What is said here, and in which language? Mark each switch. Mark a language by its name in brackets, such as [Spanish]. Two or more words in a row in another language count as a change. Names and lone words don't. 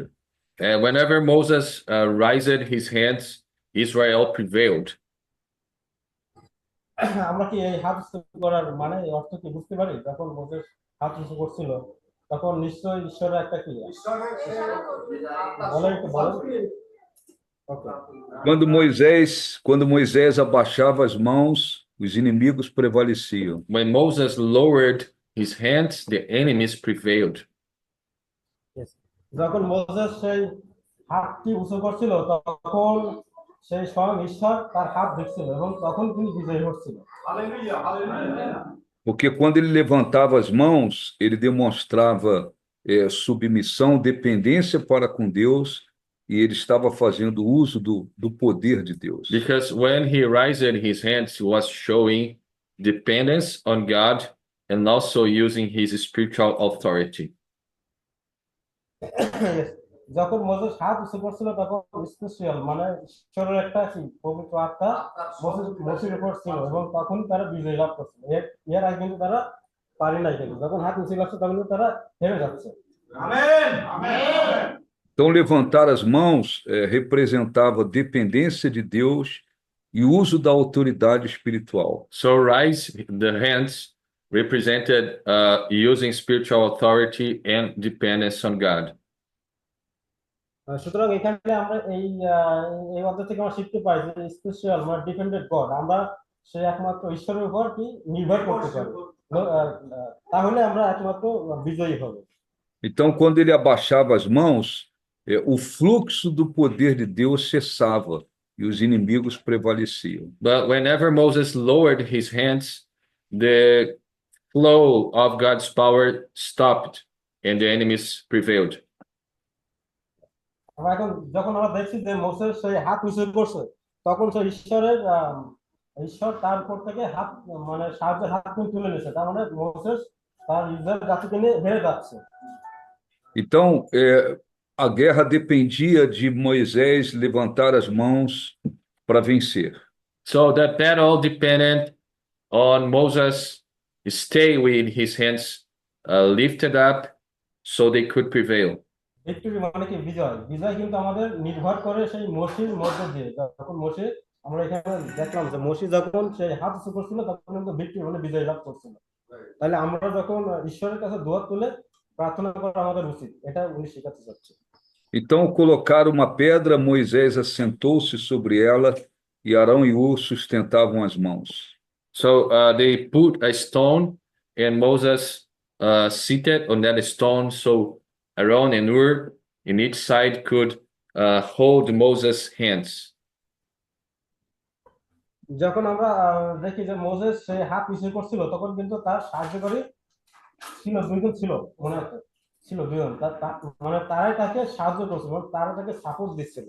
[English] Whenever Moses raised his hands, Israel prevailed. [Bangla] আমরা কি এই হাত উঁচু করার মানে অর্থ কি বুঝতে পারি? যখন মোসেস হাত উঁচু করছিল তখন নিশ্চয়ই ঈশ্বরের একটা কি [Portuguese] Quando Moisés abaixava as mãos, os inimigos prevaleciam. [English] When Moses lowered his hands, the enemies prevailed. [Bangla] যখন মোসেস সেই হাতটি উঁচু করছিল তখন সেই স্বয়ং ঈশ্বর তার হাত দেখছিল এবং তখন তিনি বিজয়ী হচ্ছিল। [Portuguese] Porque quando ele levantava as mãos, ele demonstrava submissão, dependência para com Deus, e ele estava fazendo uso do poder de Deus. [English] Because when he raised his hands, he was showing dependence on God and also using his spiritual authority. [Bangla] যখন মোসেস হাত উঁচু করছিল তখন স্পেশাল মানে ঈশ্বরের একটা পবিত্র আত্মা মোসেসের উপর ছিল এবং তখন তারা বিজয় লাভ করছিল। এর আগে কিন্তু তারা পারে নাই, কিন্তু যখন হাত উঁচু করছে তখন তারা হেরে যাচ্ছে। আমেন, আমেন। [Portuguese] Então, levantar as mãos representava dependência de Deus e uso da autoridade espiritual. [English] So raise the hands represented using spiritual authority and dependence on God. [Bangla] সুতরাং এখানে আমরা এই অধ্যায় থেকে আমরা শিখতে পাই যে স্পেশাল মানে [English] dependent God [Bangla] আমরা সে একমাত্র ঈশ্বরের উপর কি নির্ভর করতে পারি তাহলে আমরা একমাত্র বিজয়ী হব। [Portuguese] Então, quando ele abaixava as mãos, o fluxo do poder de Deus cessava e os inimigos prevaleciam. [English] But whenever Moses lowered his hands, the flow of God's power stopped and the enemies prevailed. [Bangla] আমরা এখন যখন আমরা দেখছি যে মোসেস সেই হাত উঁচু করছে তখন সেই ঈশ্বর তার উপর থেকে হাত মানে সাহায্যের হাত তুলে নিয়েছে তার মানে মোসেস তার ইসরায়েল জাতিকে নিয়ে হেরে যাচ্ছে। [Portuguese] Então, a guerra dependia de Moisés levantar as mãos para vencer. [English] So that battle depended on Moses stay with his hands lifted up so they could prevail. [Bangla] ভিক্টরি মানে কি বিজয় বিজয় কিন্তু আমাদের নির্ভর করে সেই মসির মধ্যে দিয়ে যখন মসি আমরা এখানে দেখলাম যে মসি যখন সেই হাত উঁচু করছিল তখন কিন্তু ভিক্টরি মানে বিজয় লাভ করছিল। তাহলে আমরা যখন ঈশ্বরের কাছে দোয়া তুলে প্রার্থনা করা আমাদের উচিত এটা উনি শেখাতে চাচ্ছে। [Portuguese] Então colocaram uma pedra, Moisés assentou-se sobre ela e Arão e Hur sustentavam as mãos. [English] So they put a stone and Moses seated on that stone so Aaron and Hur in each side could hold Moses' hands. [Bangla] যখন আমরা দেখি যে মোসেস সে হাত নিচু করছিল তখন কিন্তু তার সাহায্যকারী ছিল দুইজন ছিল মনে আছে ছিল দুইজন মানে তারাই তাকে সাহায্য করছিল তারা তাকে সাপোর্ট দিচ্ছিল।